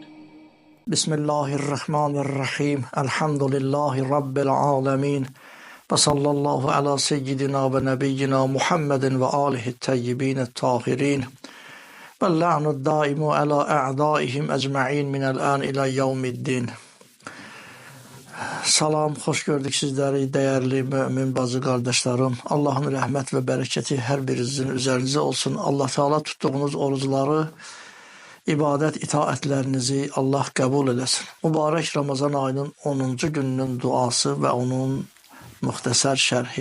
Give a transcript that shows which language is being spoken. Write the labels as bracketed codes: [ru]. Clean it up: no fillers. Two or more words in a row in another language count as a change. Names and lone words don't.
[ar] بسم الله الرحمن الرحيم. الحمد لله رب العالمين، وصلى الله على سيدنا ونبينا محمد وآله الطيبين الطاهرين، واللعن الدائم على أعدائهم أجمعين من الآن إلى يوم الدين. [az] Salam, xoş gördük sizləri, dəyərli mömin bacı qardaşlarım. Allahın rəhmət və bərəkəti hər birinizin üzərinizə olsun. Allah Teala tutduğunuz orucları, ibadət itaətlərinizi Allah qəbul eləsin. Mübarək Ramazan ayının 10-cu gününün duası və onun müxtəsər şərhi.